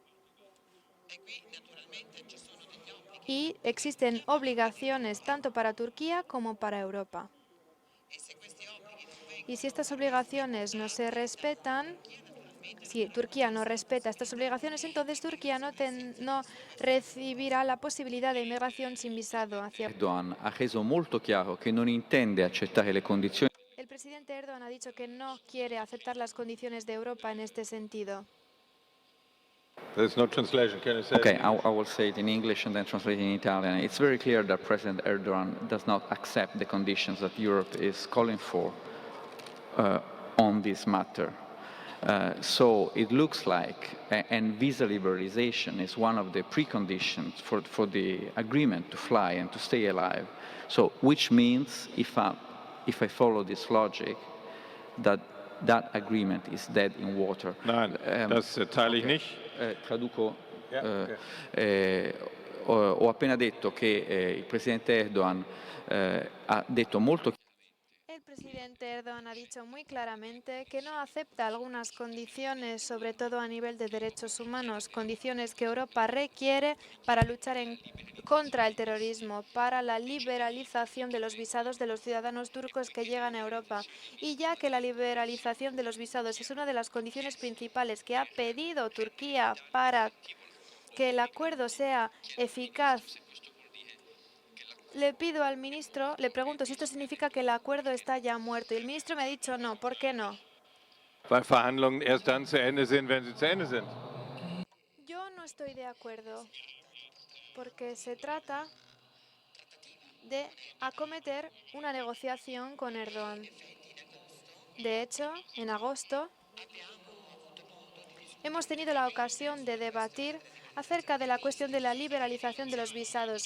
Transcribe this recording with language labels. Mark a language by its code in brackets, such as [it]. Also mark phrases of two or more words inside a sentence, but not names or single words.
[es] Y existen obligaciones tanto para Turquía como para Europa. Y si estas obligaciones no se respetan, si Turquía no respeta estas obligaciones, entonces Turquía no recibirá la posibilidad de inmigración sin visado hacia. [it] Erdogan ha reso molto chiaro che non intende accettare le condizioni. [es] El presidente Erdogan ha dicho que no quiere aceptar las condiciones de Europa en este sentido. [en] There's no translation. Can you say Okay, it in English? I will say it in English and then translate it in Italian. It's very clear that President Erdogan does not accept the conditions that Europe is calling for on this matter. So it looks like, and visa liberalization is one of the preconditions for the agreement to fly and to stay alive. So, which means, if I follow this logic, that agreement is dead in water. [de] Nein, das teile ich [en] Okay. [de] nicht. [it] Traduco. [en] Yeah, okay. [it] Ho appena detto che il presidente Erdogan ha detto molto chiaramente. [es] El presidente Erdogan ha dicho muy claramente que no acepta algunas condiciones, sobre todo a nivel de derechos humanos, condiciones que Europa requiere para luchar contra el terrorismo, para la liberalización de los visados de los ciudadanos turcos que llegan a Europa. Y ya que la liberalización de los visados es una de las condiciones principales que ha pedido Turquía para que el acuerdo sea eficaz, le pido al ministro, le pregunto si esto significa que el acuerdo está ya muerto. Y el ministro me ha dicho no. ¿Por qué no? [de] Weil Verhandlungen erst dann zu Ende sind, wenn sie zu Ende sind. [es] Yo no estoy de acuerdo, porque se trata de acometer una negociación con Erdogan. De hecho, en agosto hemos tenido la ocasión de debatir acerca de la cuestión de la liberalización de los visados.